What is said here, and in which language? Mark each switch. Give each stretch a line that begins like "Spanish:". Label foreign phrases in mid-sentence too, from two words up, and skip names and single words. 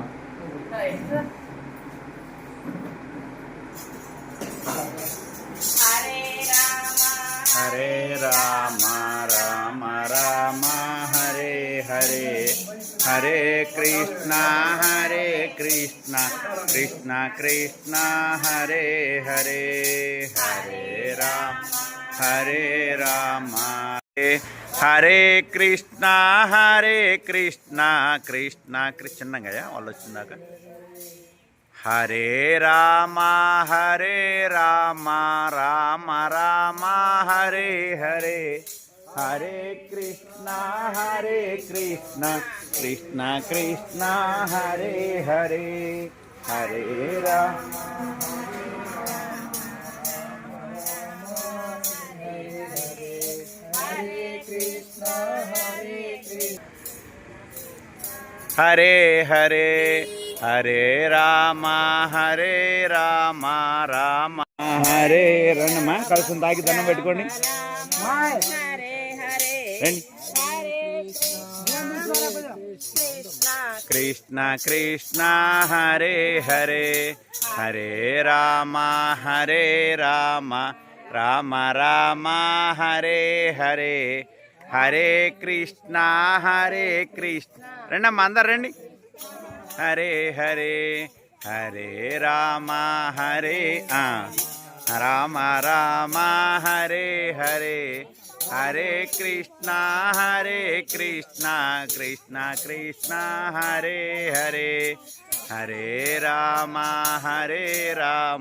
Sanskrit: హరే రామ రామ రామ హరే హరే, హరే కృష్ణ కృష్ణ కృష్ణ హరే హరే, హరే రామ హరే కృష్ణ కృష్ణ
Telugu: చిన్నగా వాళ్ళు వచ్చిందాక.
Sanskrit: హరే రామ రామ రామ హరే హరే, హరే కృష్ణ కృష్ణ కృష్ణ హరే హరే, హరే రామ హరే హరే, హరే రామ రామ హరే.
Telugu: రండమ్మా కలిసి తాకి దండం పెట్టుకోండి. రండి.
Sanskrit: కృష్ణ కృష్ణ హరే హరే, హరే రామ రామ రామ హరే హరే, హరే కృష్ణ కృష్ణ.
Telugu: రండమ్మా అందరు రండి.
Sanskrit: హరే హరే, హరే రామ రామ రామ హరే హరే, హరే కృష్ణ కృష్ణ కృష్ణ హరే హరే, హరే రామ రామ